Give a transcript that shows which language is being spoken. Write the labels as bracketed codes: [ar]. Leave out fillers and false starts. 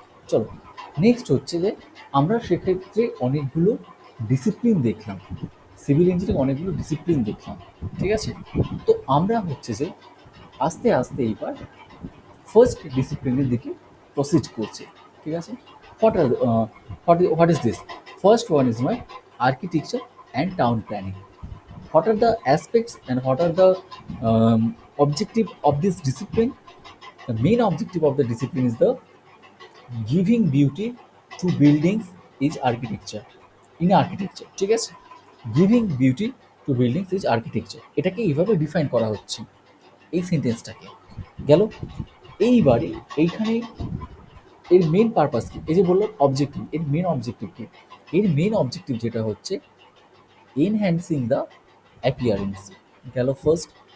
[bn] চলো, নেক্সট হচ্ছে যে আমরা সেক্ষেত্রে অনেকগুলো ডিসিপ্লিন দেখলাম, সিভিল ইঞ্জিনিয়ারিং অনেকগুলো ডিসিপ্লিন দেখলাম। ঠিক আছে? তো আমরা হচ্ছে যে আস্তে আস্তে এইবার ফার্স্ট ডিসিপ্লিনের দিকে প্রসিড করছি। ঠিক আছে? [en] What are what is this? First one is my architecture and town planning. What are the aspects and what are the objective of this discipline? The main objective of the discipline is the giving beauty to buildings is architecture. In architecture, [bn] ঠিক আছে? [en] giving beauty to buildings is architecture, [bn] এটাকে এইভাবে define করা হচ্ছে এই সেন্টেন্সটাকে। গেল। এইবারে এইখানে এর মেন পারপাস কি? এই যে বললাম অবজেক্টিভ, এর মেন অবজেক্টিভ কি? এর মেন অবজেক্টিভ যেটা হচ্ছে [en] enhancing the appearance, [bn] গেল ফার্স্ট।